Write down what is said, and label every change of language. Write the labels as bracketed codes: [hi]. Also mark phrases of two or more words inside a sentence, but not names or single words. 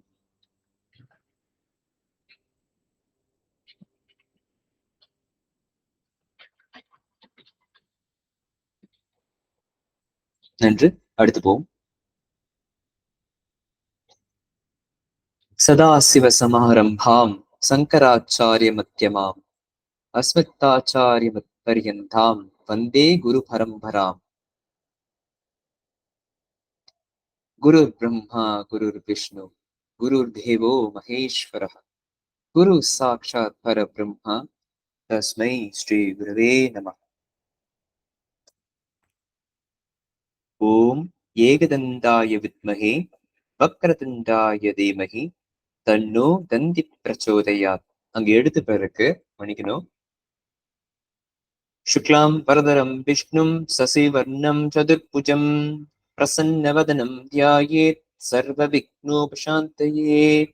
[ta] நன்று. அடுத்து போவோம். [sa] सदाशिवसमारम्भां शङ्कराचार्यमध्यमाम् अस्मदाचार्यपर्यन्तां वन्दे गुरु परम्पराम्. गुरुर् ब्रह्मा गुरुर् विष्णुः गुरुर् देवो महेश्वरः गुरुः साक्षात् परब्रह्म तस्मै श्री गुरवे नमः. ॐ एकदन्ताय विद्महे वक्रतुण्डाय धीमहि तन्नो दन्ती प्रचोदयात्. [ta] அங்க எடுத்து பிறகு மன்னிக்கணும். [sa] शुक्लाम् बरधरं विष्णुं शशिवर्णं चतुर्भुजम् प्रसन्नवदनं ध्यायेत् सर्व विघ्नोपशान्तये.